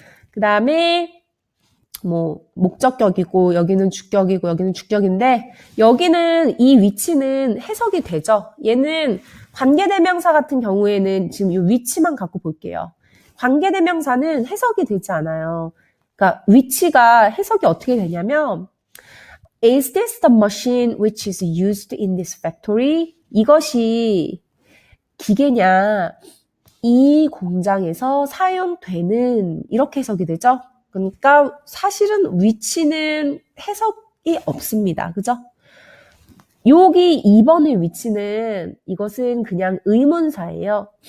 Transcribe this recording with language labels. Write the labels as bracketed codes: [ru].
[ko] 그다음에 뭐 목적격이고 여기는 주격이고 여기는 주격인데 여기는 이 위치는 해석이 되죠. 얘는 관계대명사 같은 경우에는 지금 이 위치만 갖고 볼게요. 관계대명사는 해석이 되지 않아요. 그러니까 위치가 해석이 어떻게 되냐면 [en] Is this the machine which is used in this factory? [ko] 이것이 기계냐? 이 공장에서 사용되는 이렇게 해석이 되죠. 그러니까 사실은 위치는 해석이 없습니다. 그죠? 여기 2번의 위치는 이것은 그냥 의문사예요.